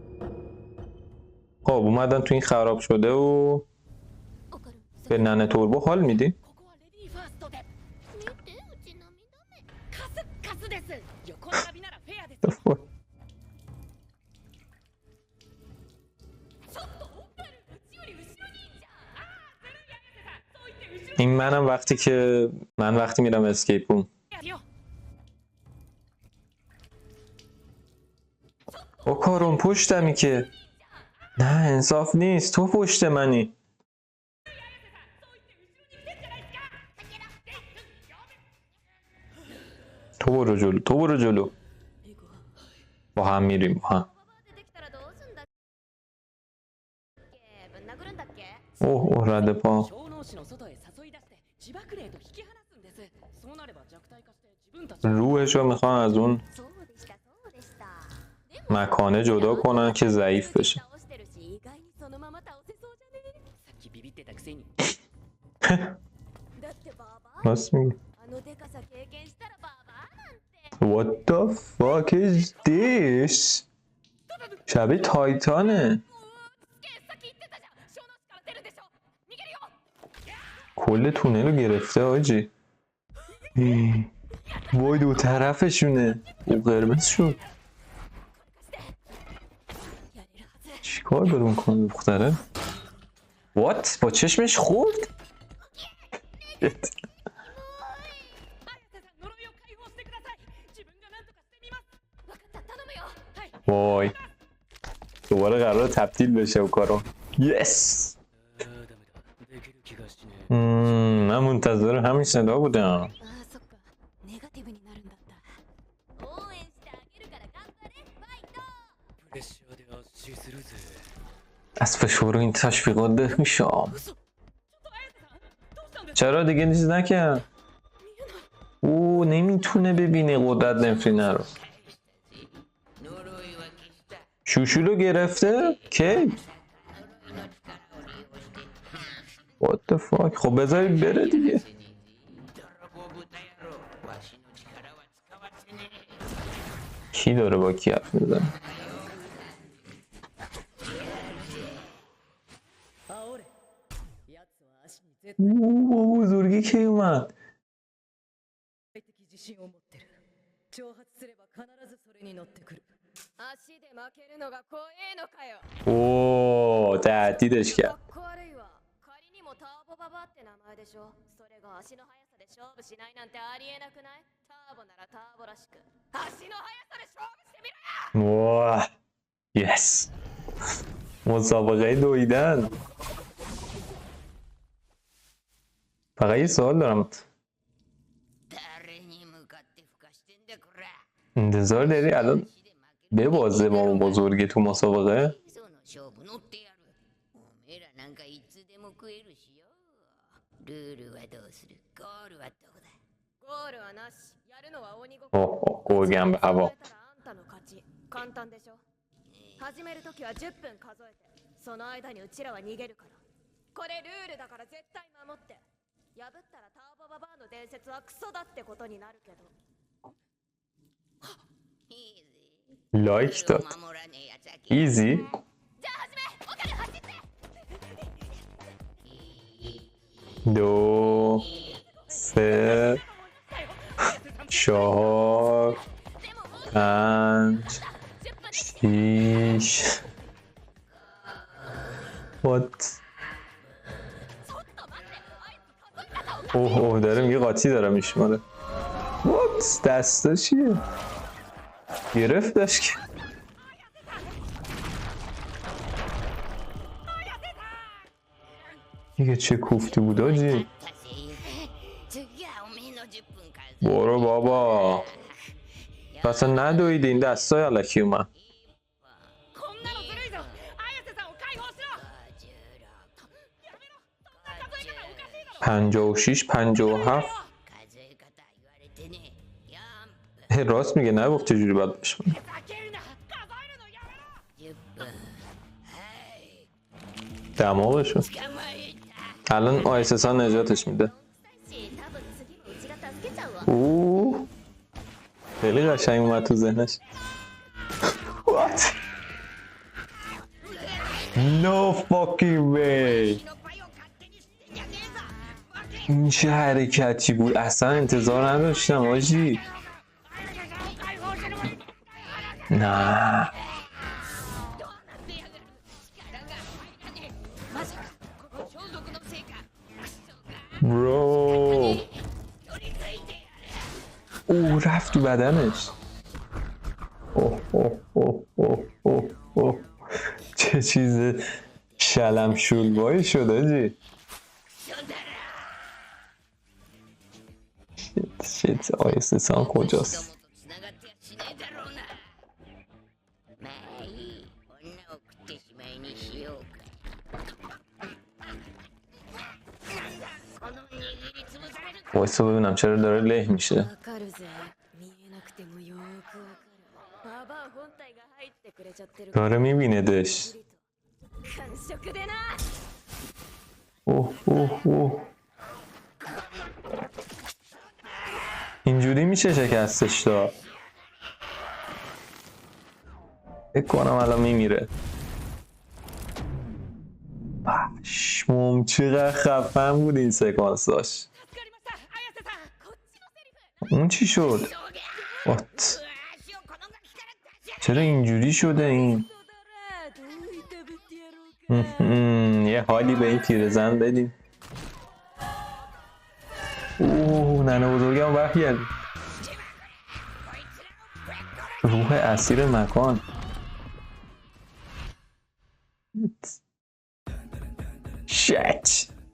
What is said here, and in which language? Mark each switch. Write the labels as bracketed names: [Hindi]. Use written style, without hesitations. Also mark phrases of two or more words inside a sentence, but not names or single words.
[Persian] خب اومدن تو این خراب شده و [Japanese] わかる。 [Persian] به ننه توربو حال میدی؟ [Japanese] ここはレディーファーストで。見てです横並びならフェアです [Persian] این منم وقتی میرم اسکیپ روم. [Japanese] よ [Persian] او کارون پشتمی که نه انصاف نیست تو پشت منی تو برو جلو با هم میریم با هم [Japanese] 出てきたらどうすんだっけぶん殴るんだっけ [Persian] اوه رد پا [Japanese] 小脳死の外へ誘い出して自爆霊と引き離すんですそうなれば弱体化して自分たち [Persian] روحش رو میخوان از اون [Japanese] そうでしたそうでしたでも [Persian] مکانه جدا کنن که ضعیف بشه [Japanese] 倒してるし意外にそのまま倒せそうじゃねさっきビビってたくせにだってバーバー [Persian] راست میگی [Japanese] あのデカさ経験したらバーバーなんて [English] What the fuck is this? [Persian] شبیه تایتانه [Japanese] さっき言ってたじゃん小脳死から出るでしょ逃げるよ [Persian] کل تونل رو گرفته آجی وای دو طرفشونه او قرمز شد [Japanese] やれるはず [Persian] چیکار داره اون کنه دختره What? با چشمش خورد؟ [Japanese] 綾瀬さん呪いを解放してください自分が何とかしてみます分かった頼むよはい [Persian] وای دوباره قرار تبدیل بشه و کارو یس [Japanese] ダメだできる気がしね [Persian] من منتظر همین صدا بودم [Japanese] あーそっかネガティブになるんだった応援してあげるから頑張れファイトプレッシャーで圧死するぜ [Persian] از فشار این تشویقات ده میشم [Japanese] 嘘ちょっと綾瀬さんどうしたんですか [Persian] چرا دیگه چیز نکرد او نمیتونه ببینه قدرت نفرینه رو [Japanese] 呪いは消した。 [Persian] شوشولو گرفته؟ کی؟ [Japanese] 呪いの力を利用して [English] What the fuck؟ [Persian] خب بذارید بره دیگه [Japanese] 泥棒豚野郎わしの力は使わせねえ。 [Persian] کی داره با کی حرف میزنه؟ [Japanese] 煽れ奴は足に絶 [Persian] او بزرگی کی اومد؟ [Japanese] 対的自信を持ってる挑発すれば必ずそれに乗ってくる足で負けるのが怖えのかよ [Persian] اوه تهدیدش [Japanese] か [Persian] کرد [Japanese] っこ悪いわ仮にもターボババって名前でしょそれが足の速さで勝負しないなんてありえなくないターボならターボらしく足の速さで勝負してみろよ [Persian] واه یس مسابقه دویدن فقط یه سوال دارم [Japanese] 誰に向かって吹かしてんだこら。 [Persian] انتظار داری الان [Japanese] 足で負け [Persian] ببازه با اون بزرگی تو مسابقه [Japanese] その勝負乗ってやる。おめえらなんかいつでも食えるしよ。ルールはどうする？ゴールはどこだ？ゴールはなしやるのは鬼ごっ اوه こ [Persian] اوه گوگم به هوا [Japanese] 数えたらあんたの勝ち簡単でしょ始めるときは10分数えてその間にうちらは逃げるからこれルールだから絶対守って破ったらターボババアの伝説はクソだってことになるけどいいぜ。 [Persian] لایک داد [Japanese] 守らねえやつは消え [Persian] ایزی [Japanese] じゃあ始めわかる走って [Persian] دو سه چهار [Japanese] でももう [Persian] پنج [Japanese] 10分で [Persian] شیش What؟ [Japanese] ちょっと待ってあいつ数え方おかしい [Persian] اوه اوه داره میگه قاطی داره میشماره What؟ دستا چیه؟ گرفتش که دیگه چه کوفتی بود آجی [Japanese] 次はおめえの10分間。 [Persian] برو بابا اصلا ندویده این دستای علکی اومد [Japanese] こんなのずるいぞ綾瀬さんを解放しろやめろそんな数え方おかしいだろ 56 57 数え方言われてね。4 [Persian] راست میگه نگفت چجوری باید بشه [Japanese] ふざけるな数えるのやめろ 10分。はい。 [Persian] دماغشو [Japanese] 捕まえた。 [Persian] الان آیسسان نجاتش میده [Japanese] し多分次もうちが助けちゃうわ [Persian] اوه خیلی قشنگ اومد تو ذهنش What? [English] No fucking way [Japanese] のパイを勝手にしてんじゃねえぞ。わけ [Persian] این چه حرکتی بود اصلا انتظار نداشتم آجی نه [Japanese] どうなってやがる。力が入らねえ。まさかこの装束のせいか。クソが [Persian] برو [Japanese] 取り付いてやれ。 [Persian] او رفت تو بدنش. اوه اوه اوه اوه اوه اوه. چه چیز شلم شلوایی شده جی. شیت آیسته سان [Japanese] ども [Persian] کجاست؟ [Japanese] と繋がってやしねえだろうな。まあいい。女を食ってしまいにしようか。なんだこの握りつぶされるか。 [Persian] وایستا ببینم چرا داره له میشه. [Japanese] わかるぜ見えなくてもよーくわかるババア本体が入ってくれちゃってる [Persian] داره میبیندش. [Japanese] 感触でな [Persian] اوه اوه اوه. اینجوری میشه شکستش داد. فکر کنم الان میمیره. پشمام چقدر خفن بود این سکانس داشت. [Japanese] 助かりました綾瀬さん。こっちのセリフ [Persian] اون چی شد؟ [Japanese] そうだ。 [Persian] وات. [Japanese] 足をこのガキから出しやがれ。 [Persian] چرا اینجوری شده این؟ [Japanese] どういたぶってやろうか [Persian] یه حالی به این پیرزن بدیم. اوه ننه بزرگم برگرد. روح اسیر مکان. شت.